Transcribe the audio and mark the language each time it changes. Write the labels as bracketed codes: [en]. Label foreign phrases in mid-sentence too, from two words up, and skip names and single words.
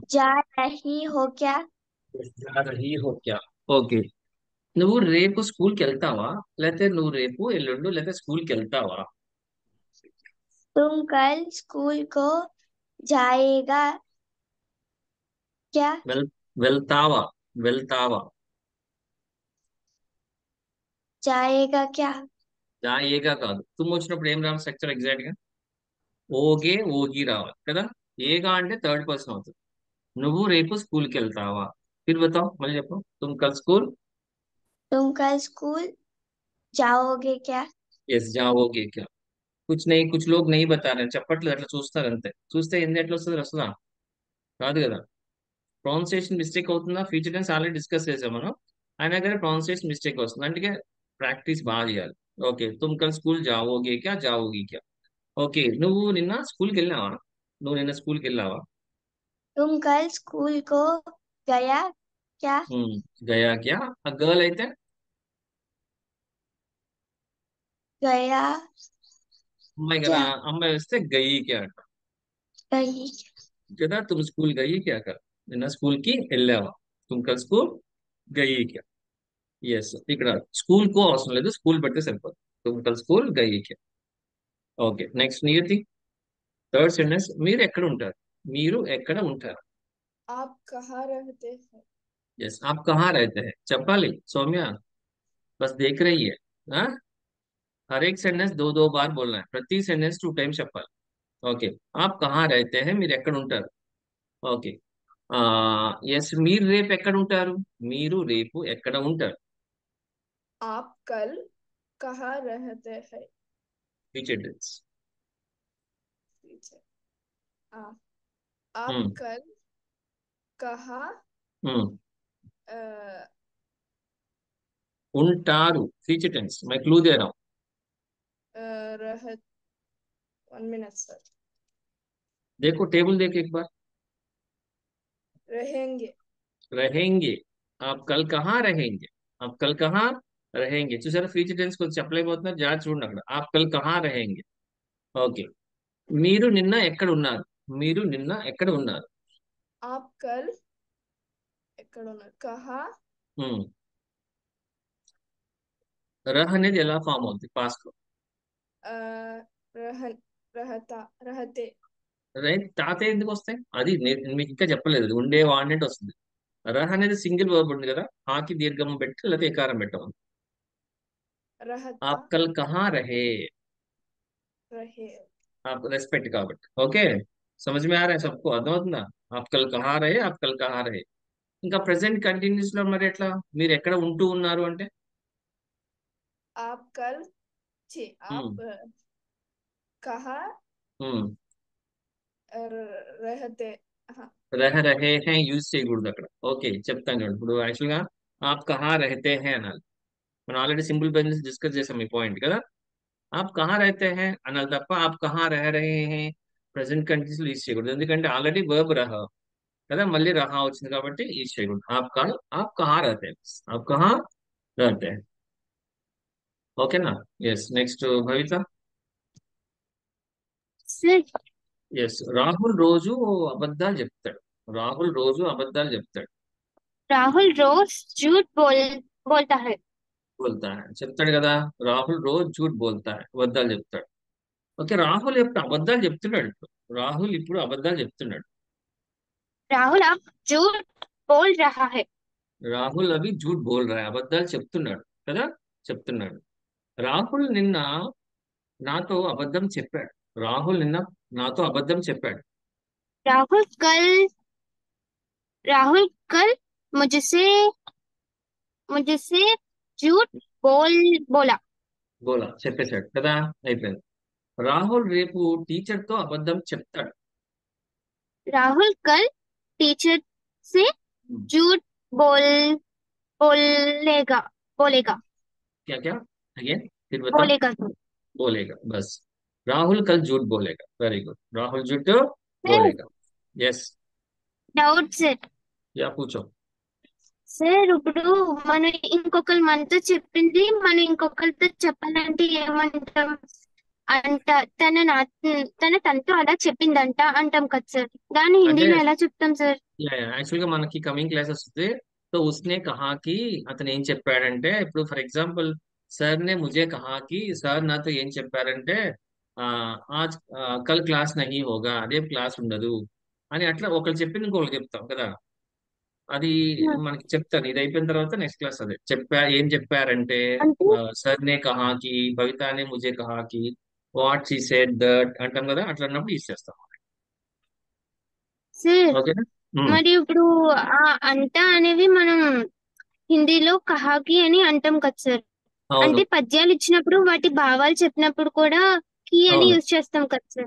[hi] जा रही हो क्या? जा रही हो क्या. [te] ఓకే. నువ్వు రేపు స్కూల్కి వెళ్తావా? లేకపోతే నువ్వు రేపు ఎల్లుండు లేకపోతే స్కూల్కి వెళ్తావా? [hi] तुम कल स्कूल को जाएगा क्या? [te] వెల్ వెళ్తావా? వెళ్తావా? [hi] जाएगा क्या? [te] ఏగా కాదు. తుమ్ము వచ్చినప్పుడు ఏం రావాలి [en] structure exact [te] గా? [hi] ओगे ओगी [te] రావాలి కదా. ఏగా అంటే [en] third person [te] అవుతుంది. నువ్వు రేపు స్కూల్కి వెళ్తావా? [hi] फिर बताओ, [te] మళ్ళీ చెప్పు. [hi] तुम कल स्कूल. तुम कल स्कूल जाओगे क्या? ఎస్, जाओगे क्या. कुछ नहीं, कुछ लोग नहीं बता रहे, [te] చెప్పట్లేదు, అట్లా చూస్తారు అంతే. చూస్తే ఏంది ఎట్లా వస్తుంది? వస్తుందా? రాదు కదా. [en] pronunciation mistake [te] అవుతుందా? [en] future tense already discuss [te] చేసాం మనం. అయినా కానీ [en] pronunciation mistake [te] వస్తుంది, అందుకే ప్రాక్టీస్ బాగా చేయాలి. ఓకే. [hi] तुम कल स्कूल जाओगे क्या, जाओगी क्या. [te] ఓకే. నువ్వు నిన్న స్కూల్కి వెళ్ళావా? నువ్వు నిన్న స్కూల్కి వెళ్ళావా? [hi] तुम कल स्कूल को गया क्या? गया क्या. [te] ఆ గర్ల్ అయితే [hi] गया [te] అమ్మాయి కదా. [hi] क्या? [te] అమ్మాయి వస్తే [hi] गई क्या [te] అంట [hi] गई కదా. तुम स्कूल गई क्या कर. [te] నిన్న స్కూల్ కి వెళ్ళావా? [hi] तुम कल स्कूल गई क्या. [te] ఎస్, ఇక్కడ [hi] स्कूल को [te] అవసరం లేదు, స్కూల్ పెడితే సరిపోతుంది. [hi] तुम कल स्कूल गई क्या. [te] ఓకే. నెక్స్ట్ నియతి. [en] third sentence. [te] మీరు ఎక్కడ ఉంటారు? మీరు ఎక్కడ ఉంటారు? [hi] आप कहाँ रहते हैं? [te] ఎస్, [hi] आप कहाँ रहते हैं [te] చెప్పాలి సౌమ్య. [hi] बस देख रही है. हाँ? हर एक सेंटेंस दो दो बार बोलना है. [te] ప్రతి సెంటెన్స్ 2 టైమ్స్ చెప్పాలి. ఓకే. [hi] आप कहाँ रहते हैं, [te] మీరు ఎక్కడ ఉంటారు? ఓకే. ఆ ఎస్, మీరు రేపు ఎక్కడ ఉంటారు? మీరు రేపు ఎక్కడ ఉంటారు? [hi] आप कल कहाँ रहते हैं? [en] future tense. [hi] ठीक है। आप कल कहाँ अ, [te] ఉంటారు. [en] future tense. [hi] मैं क्लू दे रहा हूँ. रह 1 मिनट सर। देखो टेबल देख एक बार. रहेंगे। रहेंगे. आप कल कहाँ रहेंगे? आप कल कहाँ रहेंगे. [te] చూసారా [en] future tense [te] కొంచెం చెప్పలేకపోతున్నారు, జాగ్రత్త చూడండి అక్కడ. [hi] आप कल कहाँ रहेंगे. [te] ఓకే. మీరు నిన్న ఎక్కడ ఉన్నారు? మీరు నిన్న ఎక్కడ ఉన్నారు? [hi] आप कल [te] ఎక్కడ ఉన్నారు? [hi] కహా [te] ఉమ్. రహ్ అనేది ఎలా ఫామ్ అవుతుంది పాస్ట్ లో? [hi] रहन रहता रहते [te] రైట్, తాతయ్య ఎందుకు వస్తాయి? అది మీకు ఇంకా చెప్పలేదు, అది ఉండే వాడినట్టు వస్తుంది. రహ్ అనేది [en] single verb [te] ఉంది కదా, ఆకి దీర్ఘం పెట్టి లేకపోతే ఏకారం పెట్టాము. [hi] रहता आप कल कहाँ रहे, रहे [te] आप రెస్పెక్ట్ కాబట్టి. ఓకే, [hi] समझ में आ रहा है सबको? అర్థమవుతుందా? आप कल कहाँ रहे, आप कल कहाँ रहे. [te] ఇంకా [en] present continuous [te] లో మరి ఎట్లా, మీరు ఎక్కడ ఉంటూ ఉన్నారు అంటే? [hi] आप कल छी ఉమ్, आप कहाँ ఉమ్. रहते हाँ रह रहे हैं [te] యూజ్ చేయకూడదు అక్కడ. ఓకే, చెప్తాను చూడండి. ఇప్పుడు యాక్చువల్ గా [hi] आप कहाँ रहते हैं [te] అనాలి. మనం ఆల్రెడీ [en] simple presence discuss [te] చేసాం ఈ పాయింట్ కదా. [hi] आप कहाँ रहते हैं [te] అనాలి తప్ప [hi] आप कहाँ रह रहे हैं [en] present continuous [te] లో యూజ్ చేయకూడదు. ఎందుకంటే ఆల్రెడీ వర్బ్ రహ కదా, మళ్ళీ రహా వచ్చింది కాబట్టి యూజ్ చేయకూడదు. [hi] आप कहाँ रहते हैं, आप कहाँ रहते हैं. [te] ఓకేనా? ఎస్, నెక్స్ట్ భవిత. [hi] सर [te] ఎస్, రాహుల్ రోజు అబద్ధాలు చెప్తాడు. రాహుల్ రోజు అబద్ధాలు చెప్తాడు. [hi] राहुल रोज झूठ बोलता है। बोलता है [te] చెప్తాడు కదా. రాహుల్ రోజు [hi] झूठ बोलता है, [te] అబద్ధాలు చెప్తాడు. ఓకే, రాహుల్ ఎప్పుడు అబద్ధాలు చెప్తున్నాడు? ఇప్పుడు రాహుల్ ఇప్పుడు అబద్ధాలు చెప్తున్నాడు. [hi] राहुल अब झूठ बोल रहा है। [te] రాహుల్ అవి [hi] झूठ बोल रा, [te] అబద్ధాలు చెప్తున్నాడు కదా, చెప్తున్నాడు. రాహుల్ నిన్న నాతో అబద్ధం చెప్పాడు. రాహుల్ నిన్న నాతో అబద్ధం చెప్పాడు. [hi] राहुल कल राहुल कल मुझसे मुझसे झूठ बोल बोला। [te] బోలా చెప్పేశాడు కదా, అయిపోయింది. రాహుల్ రేపు టీచర్ తో అబద్ధం చెప్తాడు. [hi] राहुल कल टीचर से झूठ बोल बोलेगा बोलेगा क्या क्या, अगेन फिर बताओ. बोलेगा बोलेगा, बस. राहुल कल झूठ बोलेगा, वेरी गुड. राहुल झूठ सर बोलेगा. यस, [te] డౌట్ సార్. [hi] या पूछो. [te] సార్ ఇప్పుడు మనం ఇంకొకరు మనతో చెప్పింది మనం ఇంకొకరితో చెప్పాలంటే ఏమంటాం? అంట తన నా తనతో అలా చెప్పిందంట అంటాం కదా సార్, దాన్ని అంటే హిందీలో ఎలా చెప్తాం సార్? యాక్చువల్ గా మనకి [en] coming classes [te] వస్తే [hi] तो उसने कहा कि [te] అతను ఏం చెప్పాడంటే, ఇప్పుడు [en] for example [hi] सर ने मुझे कहा कि [te] సార్ నాతో ఏం చెప్పారంటే ఆ, [hi] आज कल क्लास नहीं होगा, [te] రేపు క్లాస్ ఉండదు అని. అట్లా ఒకళ్ళు చెప్పింది ఇంకొకళ్ళు చెప్తాం కదా. అది మనకి చెప్తాను, ఇది అయిపోయిన తర్వాత [en] next class [te] అదే ఏం చెప్పారంటే. అంటే [hi] सर ने कहा कि, भविता ने मुझे कहा कि [en] what she said that [te] అంటాం కదా, అట్లా అన్నప్పుడు యూస్ చేస్తాం. సార్ ఓకేనా? ఉమ్, మరి ఇప్పుడు ఆ అంట అనేవి మనం హిందీలో కహాకి అని అంటాం కదా సార్. అవును, అంటే పద్యాలు ఇచ్చినప్పుడు వాటి భావాలు చెప్పినప్పుడు కూడా కి అని అవును, యూజ్ చేస్తాం కదా సార్.